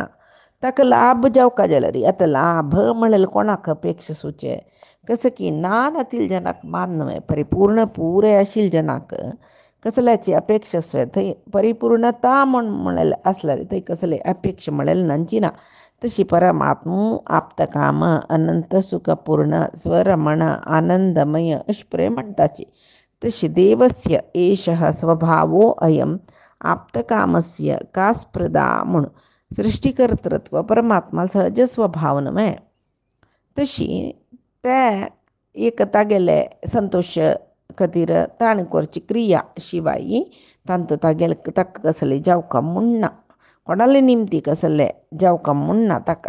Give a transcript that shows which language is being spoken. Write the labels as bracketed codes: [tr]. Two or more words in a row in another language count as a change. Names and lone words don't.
[kok] ताका लाभ जावका जाल्यार आतां लाभ म्हळ्यार कोणाक अपेक्षा सुचे, कसं की नान आतील जनाक मान न्हय, परिपूर्ण पुरे आशिल्ल्या जनाक कसल्याची अपेक्षा आसता. थंय परिपूर्णता म्हळ्यार आसल्यार थंय कसले अपेक्षा म्हळ्यार नांची ना. तशी परमात्म आप्तकाम अनंत सुखपूर्ण स्वरमण आनंदमय अशे म्हणटाची. तशी [sa] देवस्य एषः स्वभावो अयम आप्तकामस्य का स्पृदा [kok] म्हूण सृष्टिकर्तृत्व परमात्मा सहज स्वभाव न्हय. तशी ते एक तागेले संतोष खातीर ताणें करची क्रिया शिवाय तांतू तागेले ताका कसले जावका म्हणना, कोणाले निमती कसले जावका म्हणना ताका.